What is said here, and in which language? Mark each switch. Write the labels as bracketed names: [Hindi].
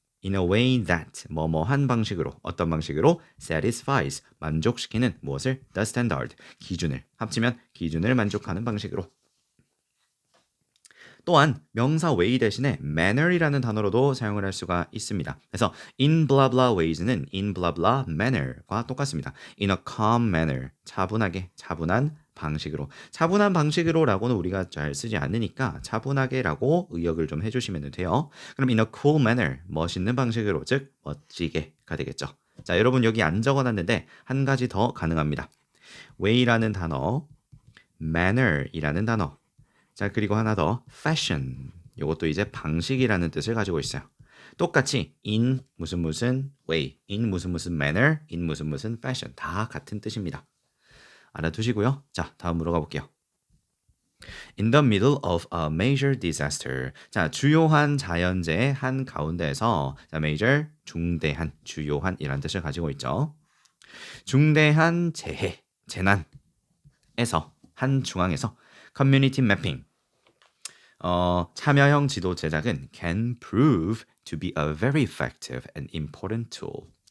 [English] in a way that [Korean] 뭐뭐한 방식으로, 어떤 방식으로 [English] satisfies [Korean] 만족시키는 무엇을 [English] the standard [Korean] 기준을 합치면 기준을 만족하는 방식으로. 또한 명사 way 대신에 manner이라는 단어로도 사용을 할 수가 있습니다. 그래서 [English] in blah blah ways는 in blah blah manner과 [Korean] 똑같습니다. [English] in a calm manner, [Korean] 차분하게, 차분한 방식으로. 차분한 방식으로라고는 우리가 잘 쓰지 않으니까 차분하게라고 의역을 좀 해주시면 돼요. 그럼 [English] in a cool manner, [Korean] 멋있는 방식으로, 즉 멋지게가 되겠죠. 자, 여러분 여기 안 적어놨는데 한 가지 더 가능합니다. way라는 단어, manner이라는 단어, 자, 그리고 하나 더 fashion. 이것도 이제 방식이라는 뜻을 가지고 있어요. 똑같이 in 무슨 무슨 way, in 무슨 무슨 manner, in 무슨 무슨 fashion 다 같은 뜻입니다. 알아두시고요. 자, 다음으로 가볼게요. [English] In the middle of a major disaster. [Korean] 자, 주요한 자연재해 한 가운데에서 자, major 중대한, 주요한이라는 뜻을 가지고 있죠. 중대한 재해, 재난에서 한 중앙에서 커뮤니티 매핑 참여형 지도 제작은 [English] can prove to be a very effective and important tool.